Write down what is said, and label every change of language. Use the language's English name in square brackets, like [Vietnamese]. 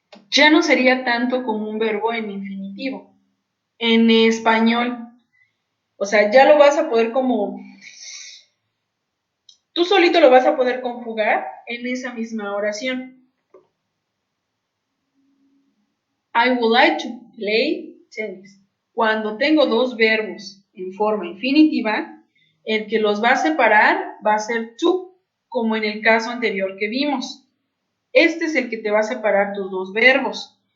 [Spanish] Ya no sería tanto como un verbo en infinitivo. En español, o sea, ya lo vas a poder tú solito lo vas a poder conjugar en esa misma oración. [English] I would like to play tennis. [Spanish] Cuando tengo dos verbos en forma infinitiva, el que los va a separar va a ser to, como en el caso anterior que vimos. Este es el que te va a separar tus dos verbos.